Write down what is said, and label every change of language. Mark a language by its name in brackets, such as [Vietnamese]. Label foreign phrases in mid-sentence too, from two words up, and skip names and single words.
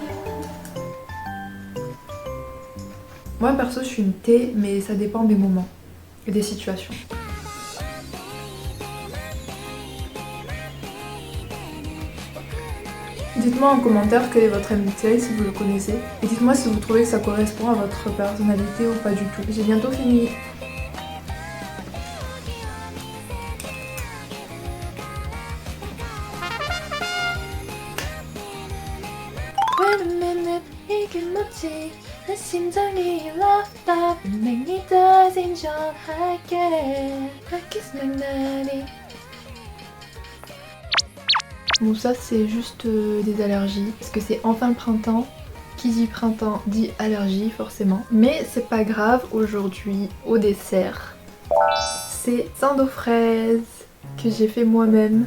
[French] Moi perso je suis une T, mais ça dépend des moments et des situations. Dites-moi en commentaire quel est votre MBTI si vous le connaissez. Et dites-moi si vous trouvez que ça correspond à votre personnalité ou pas du tout. J'ai bientôt fini. [Korean] 내 심장이 일었다 분명히 다시 인정할게 Kiss McNally. [French] Bon ça c'est juste des allergies parce que c'est enfin le printemps. Qui dit printemps dit allergie forcément. Mais c'est pas grave, aujourd'hui au dessert c'est sando fraise que j'ai fait moi-même.